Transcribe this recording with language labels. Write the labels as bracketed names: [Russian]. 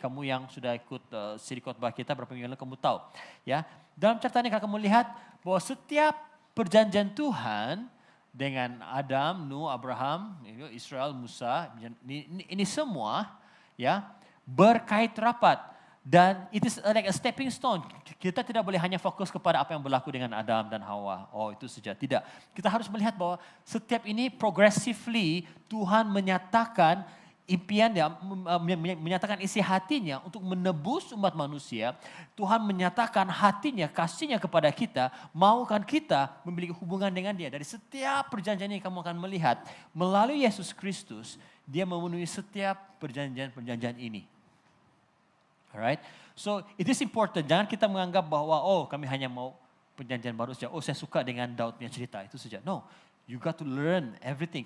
[Malay] Kamu yang sudah ikut siri khotbah kita berapa minggu lalu kamu tahu, ya. Dalam carta ini kamu lihat bahwa setiap perjanjian Tuhan dengan Adam, Nuh, Abraham, Israel, Musa, ini semua, ya, berkait rapat. Dan [English] it is like a stepping stone. [Malay] Kita tidak boleh hanya fokus kepada apa yang berlaku dengan Adam dan Hawa. Itu saja. Tidak. Kita harus melihat bahwa setiap ini progressively Tuhan menyatakan impiannya, menyatakan isi hatinya untuk menebus umat manusia. Tuhan menyatakan hatinya, kasihnya kepada kita, maukan kita memiliki hubungan dengan dia. Dari setiap perjanjian yang kamu akan melihat, melalui Yesus Kristus, dia memenuhi setiap perjanjian-perjanjian ini. [English] Alright, so it is important. [Malay] Jangan kita menganggap bahwa kami hanya mau perjanjian baru saja. Saya suka dengan Daud punya cerita itu saja. [English] No, you got to learn everything.